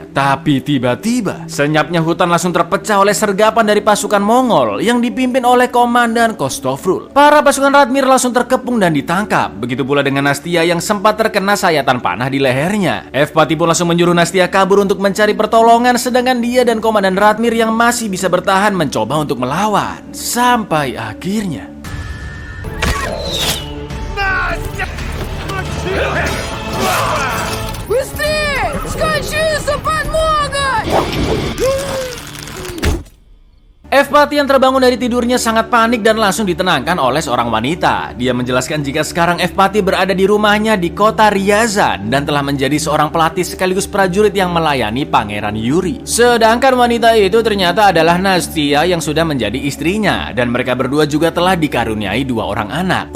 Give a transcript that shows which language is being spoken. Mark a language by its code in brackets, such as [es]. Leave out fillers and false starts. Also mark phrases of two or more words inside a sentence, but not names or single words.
[id] Tapi tiba-tiba senyapnya hutan langsung terpecah oleh sergapan dari pasukan Mongol yang dipimpin oleh Komandan Kostofrul. Para pasukan Ratmir langsung terkepung dan ditangkap. Begitu pula dengan Nastia yang sempat terkena sayatan panah di lehernya. Evpati pun langsung menyuruh Nastia kabur untuk mencari pertolongan, sedangkan dia dan Komandan Ratmir yang masih bisa bertahan mencoba untuk melawan. Sampai akhirnya [ru] Быстрее! Скачи за подмогой! [id] Evpati yang terbangun dari tidurnya sangat panik dan langsung ditenangkan oleh seorang wanita. Dia menjelaskan jika sekarang Evpati berada di rumahnya di kota Ryazan dan telah menjadi seorang pelatih sekaligus prajurit yang melayani Pangeran Yuri. Sedangkan wanita itu ternyata adalah Nastia yang sudah menjadi istrinya, dan mereka berdua juga telah dikaruniai 2 orang anak.